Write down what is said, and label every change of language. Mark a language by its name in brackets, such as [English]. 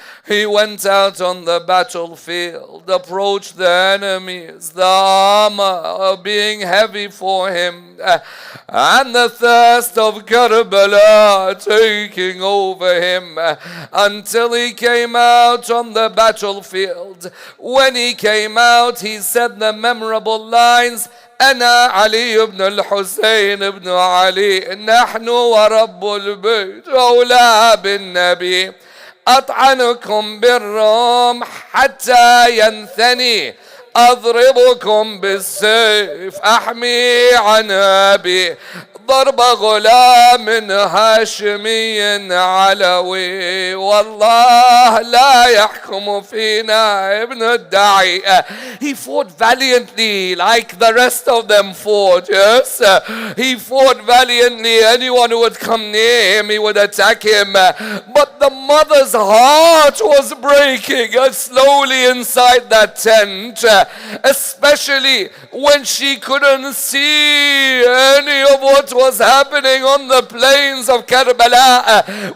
[English] He went out on the battlefield, approached the enemies, the armor being heavy for him, and the thirst of Karbala taking over him, until he came out on the battlefield. When he came out, he said the memorable lines, [Arabic] أنا علي بن الحسين بن علي نحن ورب البيت أولى بالنبي أطعنكم بالرمح حتى ينثني أضربكم بالسيف أحمي عن أبي ضرب غلام هاشمي علوي والله لا يحكم فينا ابن الداعي. [English] He fought valiantly like the rest of them fought, yes. He fought valiantly. Anyone who would come near him, he would attack him. But the mother's heart was breaking slowly inside that tent, especially when she couldn't see any of what was happening on the plains of Karbala.